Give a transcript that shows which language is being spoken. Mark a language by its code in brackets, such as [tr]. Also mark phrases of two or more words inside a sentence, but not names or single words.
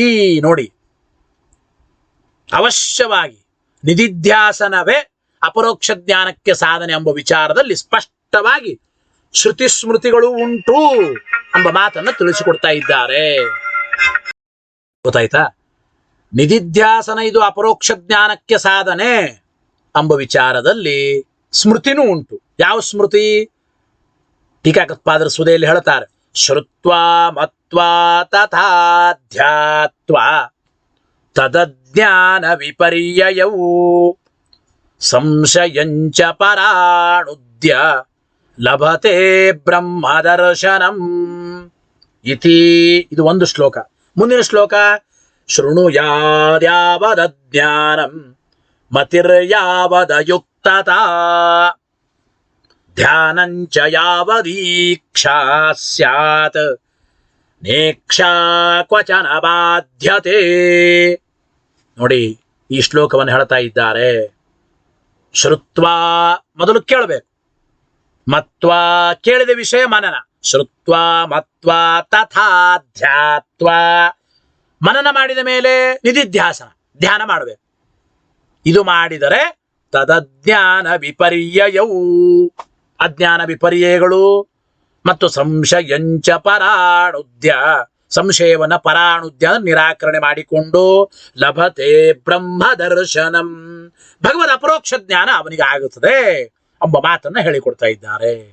[kn] ನೋಡಿ, ಅವಶ್ಯವಾಗಿ ನಿಧಿಧ್ಯಾಸನವೇ ಅಪರೋಕ್ಷ ಜ್ಞಾನಕ್ಕೆ ಸಾಧನೆ ಎಂಬ ವಿಚಾರದಲ್ಲಿ ಸ್ಪಷ್ಟವಾಗಿ ಶ್ರುತಿ ಸ್ಮೃತಿಗಳು ಉಂಟು ಎಂಬ ಮಾತನ್ನು ತಿಳಿಸಿಕೊಡ್ತಾ ಇದ್ದಾರೆ. ಗೊತ್ತಾಯ್ತಾ? ನಿಧಿಧ್ಯಾಸನ ಇದು ಅಪರೋಕ್ಷ ಜ್ಞಾನಕ್ಕೆ ಸಾಧನೆ ಎಂಬ ವಿಚಾರದಲ್ಲಿ ಸ್ಮೃತಿನೂ ಉಂಟು. ಯಾವ ಸ್ಮೃತಿ? ಟೀಕಾಕೃತ್ಪಾದರು ಸುಧೆಯಲ್ಲಿ ಹೇಳ್ತಾರೆ, [sa] ಶ್ರುತ್ವಾ ಮತ್ ಮತ್ವಾ ತಥಾ ಧ್ಯಾತ್ವಾ ತದಜ್ಞಾನ ವಿಪರ್ಯಯವು ಸಂಶಯಂಚ ಪರಾಣುದ್ಯ ಲಭತೆ ಬ್ರಹ್ಮದರ್ಶನಂ ಇತಿ. [kn] ಇದು ಒಂದು ಶ್ಲೋಕ. ಮುಂದಿನ ಶ್ಲೋಕ [sa] ಶೃಣುಯಾದ್ಯಾವದಜ್ಞಾನಂ ಮತಿರ್ಯಾವದಯುಕ್ತತಾ ಧ್ಯಾನಂಚ ಯಾವದೀಕ್ಷಾ ಸ್ಯಾತ್ ನೇಕ್ಷಾ ಕ್ವಚನ ಬಾಧ್ಯತೆ. [kn] ನೋಡಿ, ಈ ಶ್ಲೋಕವನ್ನು ಹೇಳ್ತಾ ಇದ್ದಾರೆ. ಶ್ರುತ್ವಾ ಮೊದಲು ಕೇಳಬೇಕು, ಮತ್ವಾ ಕೇಳಿದ ವಿಷಯ ಮನನ, [sa] ಶ್ರುತ್ವಾ ಮತ್ವಾ ತಥಾ ಧ್ಯಾತ್ವಾ [kn] ಮನನ ಮಾಡಿದ ಮೇಲೆ ನಿಧಿಧ್ಯಾಸನ ಧ್ಯಾನ ಮಾಡಬೇಕು. ಇದು ಮಾಡಿದರೆ [sa] ತದಜ್ಞಾನ ವಿಪರ್ಯಯವು [kn] ಅಜ್ಞಾನ ವಿಪರ್ಯಯಗಳು ಮತ್ತು [sa] ಸಂಶಯಂಚ ಪರಾಣುದ್ಯ [kn] ಸಂಶಯವನ್ನ ಪರಾಣುದ್ಯ ನಿರಾಕರಣೆ ಮಾಡಿಕೊಂಡು [sa] ಲಭತೆ ಬ್ರಹ್ಮ ದರ್ಶನಂ [kn] ಭಗವದ್ ಅಪರೋಕ್ಷ ಜ್ಞಾನ ಅವನಿಗೆ ಆಗುತ್ತದೆ ಎಂಬ ಮಾತನ್ನ ಹೇಳಿಕೊಡ್ತಾ ಇದ್ದಾರೆ.